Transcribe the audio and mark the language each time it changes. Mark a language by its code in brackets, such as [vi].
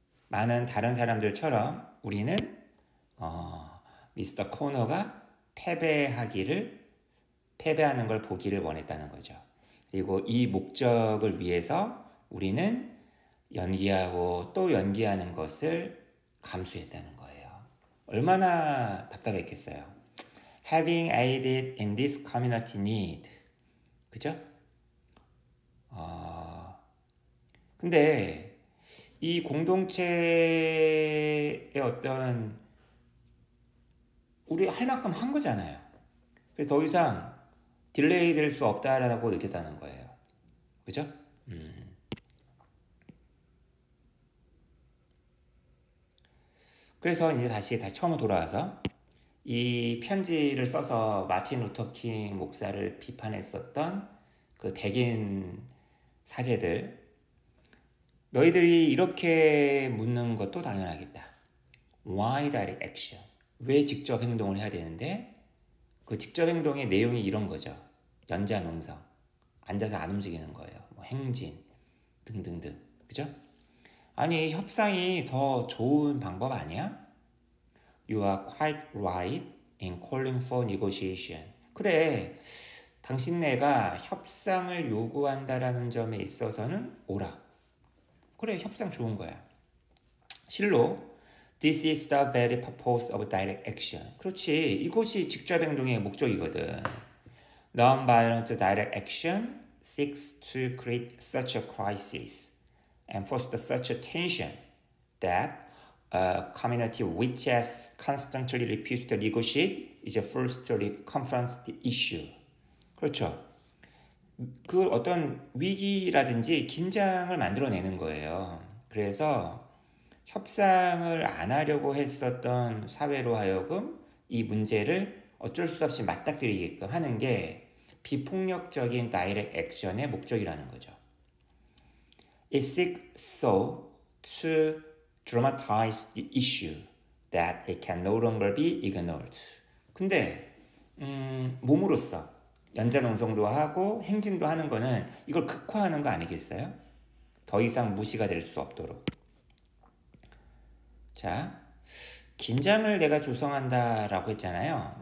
[ko] 많은 다른 사람들처럼 우리는 미스터 코너가 패배하는 걸 보기를 원했다는 거죠. 그리고 이 목적을 위해서 우리는 연기하고 또 연기하는 것을 감수했다는 거예요. 얼마나 답답했겠어요. [en] Having aided in this community need. [ko] 그죠? 근데 이 공동체의 어떤 우리 할 만큼 한 거잖아요. 그래서 더 이상 딜레이 될 수 없다라고 느꼈다는 거예요. 그죠? 그래서 이제 다시 처음으로 돌아와서 이 편지를 써서 마틴 루터 킹 목사를 비판했었던 그 백인 사제들, 너희들이 이렇게 묻는 것도 당연하겠다. [en] Why direct action? [ko] 왜 직접 행동을 해야 되는데? 그 직접 행동의 내용이 이런 거죠. 연자농성, 앉아서 안 움직이는 거예요. 뭐 행진 등등등. 그죠? 아니, 협상이 더 좋은 방법 아니야? [en] You are quite right in calling for negotiation. [ko] 그래, 당신네가 협상을 요구한다라는 점에 있어서는 옳아. 그래, 협상 좋은 거야. 실로 [en] This is the very purpose of direct action. [ko] 그렇지, 이것이 직접 행동의 목적이거든. [en] Non-violent direct action seeks to create such a crisis and foster such a tension that a community which has constantly refused to negotiate is forced to confront the issue. [ko] 그렇죠. 그 어떤 위기라든지 긴장을 만들어내는 거예요. 그래서 협상을 안 하려고 했었던 사회로 하여금 이 문제를 어쩔 수 없이 맞닥뜨리게끔 하는 게 비폭력적인 다이렉트 액션의 목적이라는 거죠. [en] It seeks so to dramatize the issue that it can no longer be ignored. [ko] 근데 몸으로써 연자농성도 하고 행진도 하는 거는 이걸 극화하는 거 아니겠어요? 더 이상 무시가 될 수 없도록. 자, 긴장을 내가 조성한다라고 했잖아요.